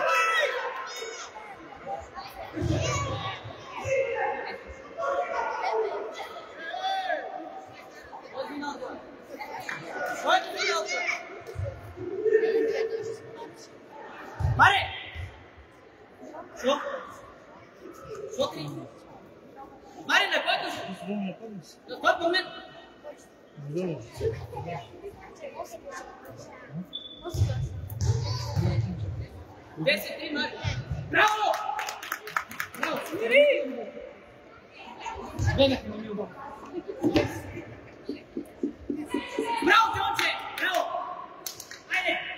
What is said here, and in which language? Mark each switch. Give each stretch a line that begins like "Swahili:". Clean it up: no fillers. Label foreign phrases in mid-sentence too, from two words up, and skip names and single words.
Russian: Mare! Что? Смотри. Mare, на какой же? На какой момент? Десять, три, Маре. Браво! Браво! Смотри! Браво, Джонче! Браво! Айде!